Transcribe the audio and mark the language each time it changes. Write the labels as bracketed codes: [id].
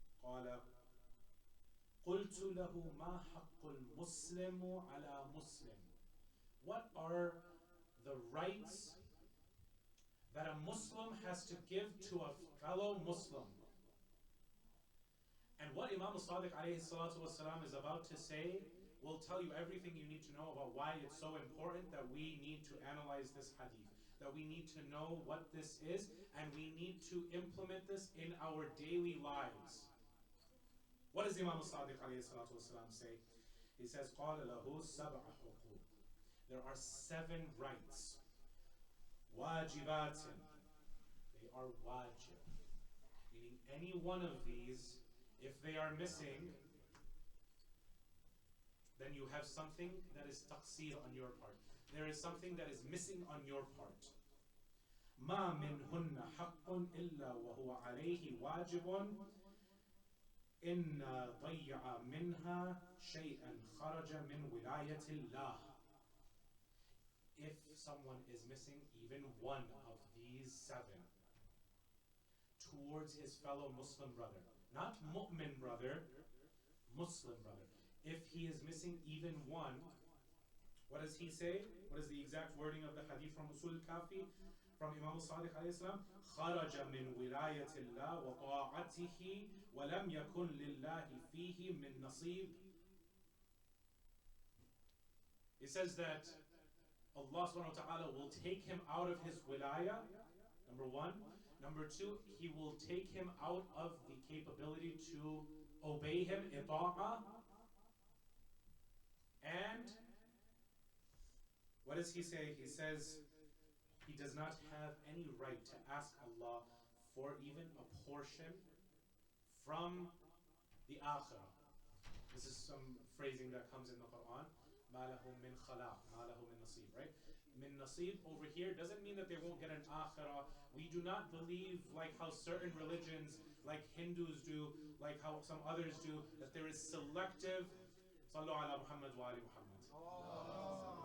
[ar] قال قلت له ما حق المسلم على مسلم. [en] What are the rights that a Muslim has to give to a fellow Muslim? And what Imam al-Sadiq alayhi salatu wasalam is about to say will tell you everything you need to know about why it's so important that we need to analyze this hadith, that we need to know what this is, and we need to implement this in our daily lives. What does Imam al-Sadiq alayhi salatu wasalam say? He says, [ar] قَالَ لَهُ سَبْعَ حُقُوقٍ. [en] There are 7 rights. واجبات. They are wajib. Meaning any one of these, if they are missing, then you have something that is taqsir on your part. There is something that is missing on your part. [ar] ما منهن حق إلا وهو عليه واجب إن ضيع منها شيئا خرج من ولاية الله. [en] If someone is missing even one of these seven towards his fellow Muslim brother, not mu'min brother, Muslim brother. If he is missing even one, what does he say? What is the exact wording of the hadith from Usul al-Kafi? From Imam al-Sadiq alayhi salam, [ar] خرج من ولاية الله وطاعته ولم يكن لله فيه من نصيب. [en] It says that Allah subhanahu wa ta'ala will take him out of his wilayah, number one. Number two, he will take him out of the capability to obey him, ita'ah. And what does he say? He says he does not have any right to ask Allah for even a portion from the akhirah. This is some phrasing that comes in the Quran. [ar] مَا لَهُ مِنْ خَلَاقٍ مَا لَهُ مِنْ نَصِيبٍ, [en] right? Min nasib over here doesn't mean that they won't get an akhirah. We do not believe, like how certain religions, like Hindus do, like how some others do, that there is selective. [ar] Sallu ala Muhammad wa ali Muhammad.